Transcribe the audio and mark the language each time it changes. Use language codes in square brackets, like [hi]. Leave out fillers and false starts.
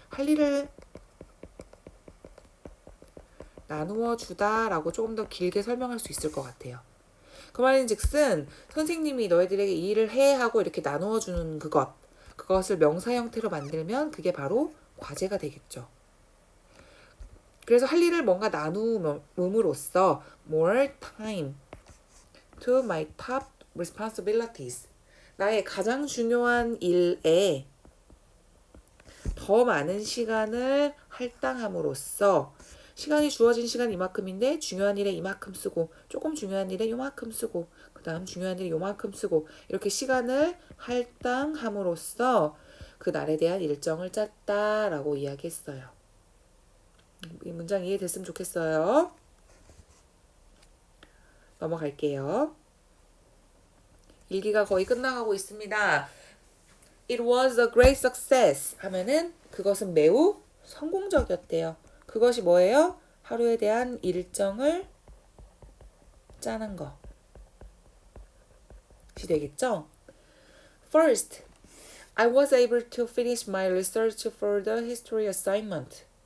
[ko] 할 일을 나누어 주다라고 조금 더 길게 설명할 수 있을 것 같아요. 그 말인즉슨 선생님이 너희들에게 이 일을 해 하고 이렇게 나누어 주는 그것을 명사 형태로 만들면 그게 바로 과제가 되겠죠. 그래서 할 일을 뭔가 나눔으로써 [en] more time to my top responsibilities. [ko] 나의 가장 중요한 일에 더 많은 시간을 할당함으로써 시간이 주어진 시간 이만큼인데 중요한 일에 이만큼 쓰고 조금 중요한 일에 요만큼 쓰고 그 다음 중요한 일에 요만큼 쓰고 이렇게 시간을 할당함으로써 그 날에 대한 일정을 짰다라고 이야기했어요. 이 문장 이해됐으면 좋겠어요. 넘어갈게요. 일기가 거의 끝나가고 있습니다. [en] It was a great success [ko] 하면은 그것은 매우 성공적이었대요. 그것이 뭐예요? 하루에 대한 일정을 짜는 것이 되겠죠? [en] First, I was able to finish my research for the history assignment.